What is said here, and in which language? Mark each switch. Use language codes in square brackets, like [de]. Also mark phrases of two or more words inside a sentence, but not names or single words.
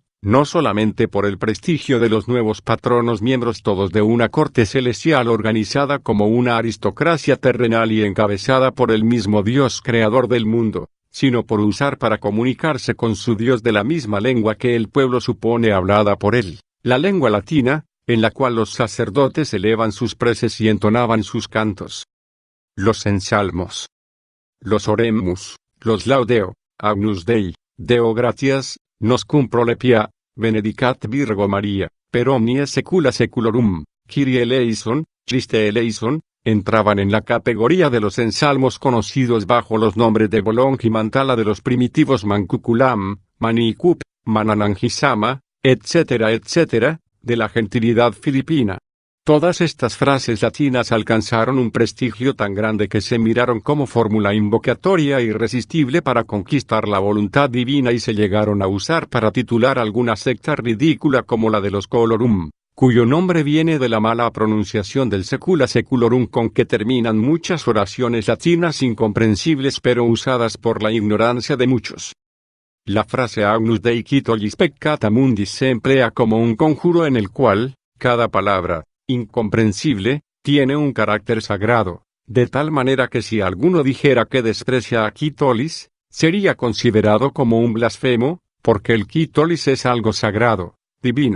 [es] no solamente por el prestigio de los nuevos patronos miembros todos de una corte celestial organizada como una aristocracia terrenal y encabezada por el mismo Dios creador del mundo, sino por usar para comunicarse con su Dios de la misma lengua que el pueblo supone hablada por él, la lengua latina, en la cual los sacerdotes elevan sus preces y entonaban sus cantos. Los ensalmos, los [la] oremus, los laudeo, Agnus Dei, Deo gratias, nos cum prolepia, benedicat Virgo Maria, per omnia secula seculorum, Kyrie eleison, Christe eleison, [es] entraban en la categoría de los ensalmos conocidos bajo los nombres de Bolong y Mantala de los primitivos Mancuculam, Manicup, Mananangisama, etcétera, etcétera, de la gentilidad filipina. Todas estas frases latinas alcanzaron un prestigio tan grande que se miraron como fórmula invocatoria irresistible para conquistar la voluntad divina y se llegaron a usar para titular alguna secta ridícula como la de los Colorum, cuyo nombre viene de la mala pronunciación del [la] secula seculorum [es] con que terminan muchas oraciones latinas incomprensibles pero usadas por la ignorancia de muchos. La frase [la] Agnus Dei Quitolis Peccata Mundis [es] se emplea como un conjuro en el cual, cada palabra, incomprensible, tiene un carácter sagrado, de tal manera que si alguno dijera que desprecia a Quitolis, sería considerado como un blasfemo, porque el Quitolis es algo sagrado, divino.